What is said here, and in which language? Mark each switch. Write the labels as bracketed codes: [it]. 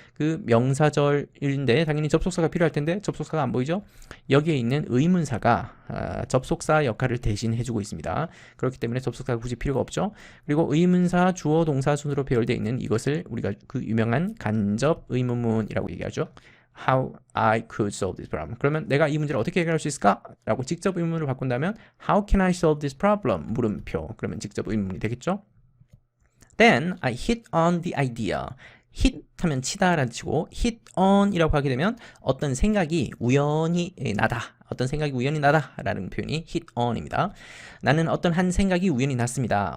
[ko] 그 명사절인데 당연히 접속사가 필요할 텐데 접속사가 안 보이죠. 여기에 있는 의문사가 접속사 역할을 대신 해주고 있습니다. 그렇기 때문에 접속사가 굳이 필요가 없죠. 그리고 의문사 주어 동사 순으로 배열되어 있는 이것을 우리가 그 유명한 간접 의문문이라고 얘기하죠. [en] How I could solve this problem. [ko] 그러면 내가 이 문제를 어떻게 해결할 수 있을까? 라고 직접 의문을 바꾼다면 [en] How can I solve this problem? [ko] 물음표. 그러면 직접 의문이 되겠죠? [en] Then I hit on the idea. [ko] hit 하면 치다라는 뜻이고 hit on 이라고 하게 되면 어떤 생각이 우연히 나다. 어떤 생각이 우연히 나다라는 표현이 hit on입니다. 나는 어떤 한 생각이 우연히 났습니다.